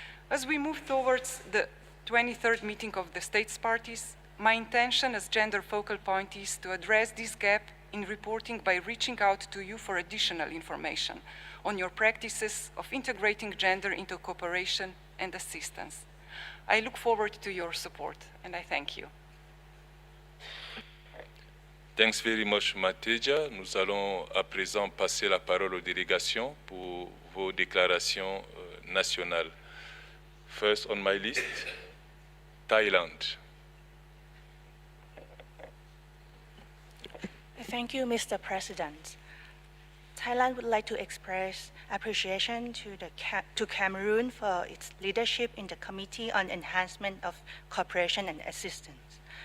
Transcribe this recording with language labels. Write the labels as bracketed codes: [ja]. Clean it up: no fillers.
[en] As we move towards the 23rd meeting of the states parties, my intention as gender focal point is to address this gap in reporting by reaching out to you for additional information on your practices of integrating gender into cooperation and assistance. I look forward to your support, and I thank you. Thanks very much, Mateja. [fr] Nous allons à présent passer la parole aux délégations pour vos déclarations nationales. [en] First on my list, Thailand. Thank you, Mr. President. Thailand would like to express appreciation to Cameroon for its leadership in the Committee on Enhancement of Cooperation and Assistance.